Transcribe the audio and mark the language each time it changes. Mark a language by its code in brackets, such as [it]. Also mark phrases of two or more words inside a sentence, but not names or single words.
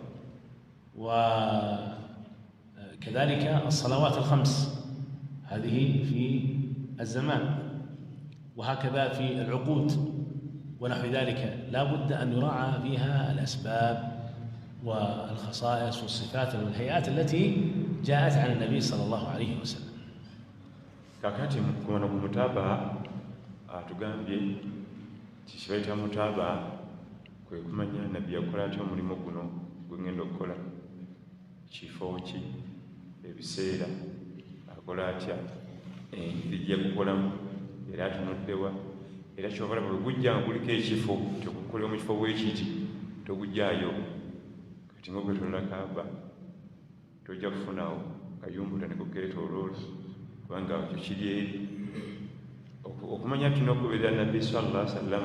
[ar] وكذلك الصلوات الخمس هذه في الزمان، وهكذا في العقود ونحو ذلك. لا بد أن يراعى فيها الأسباب والخصائص والصفات والهيئات التي جاءت عن النبي صلى الله عليه وسلم. [lg] kakati kuno ku mutaaba atugambye kikibaita mutaaba kwe kumanya nabbi yakola atya omulimu guno gwengenda okukola, kifo ki, ebiseera akola atya, engeri kukolamu era atunuddewa, era kyokola bwe gujja nga guliko ekifo kyokukolera mu kifo bwekiti togujjaayo kati ng'okwetolola kaaba tojja kufunawo kayumbuta ne kukeetooloola kubanga ekyo kiri eri okumanya tulina okugoberera nabbi [ar] صلى الله عليه وسلم.